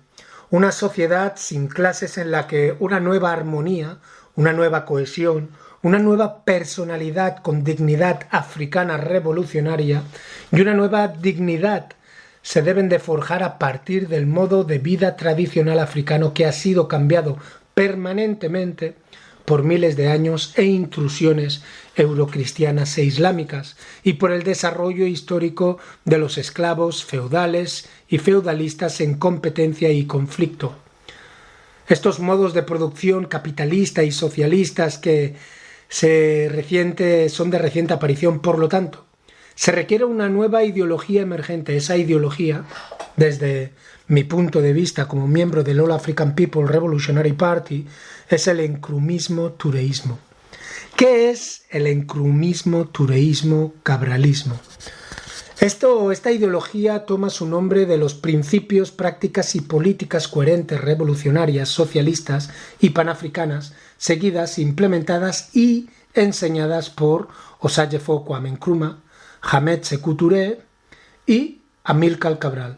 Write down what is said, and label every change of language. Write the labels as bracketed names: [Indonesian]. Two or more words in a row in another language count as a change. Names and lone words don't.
[Spanish] Una sociedad sin clases en la que una nueva armonía, una nueva cohesión, una nueva personalidad con dignidad africana revolucionaria y una nueva dignidad se deben de forjar a partir del modo de vida tradicional africano que ha sido cambiado permanentemente por miles de años e intrusiones eurocristianas e islámicas y por el desarrollo histórico de los esclavos feudales y feudalistas en competencia y conflicto. Estos modos de producción capitalista y socialistas que son de reciente aparición, por lo tanto, se requiere una nueva ideología emergente. Esa ideología, desde mi punto de vista como miembro del All African People Revolutionary Party, es el encrumismo-tureísmo. ¿Qué es el encrumismo-tureísmo-cabralismo? Esta ideología toma su nombre de los principios, prácticas y políticas coherentes, revolucionarias, socialistas y panafricanas, seguidas, implementadas y enseñadas por Osagyefo Kwame Nkrumah, Hamed Sékou Touré y Amílcar Cabral.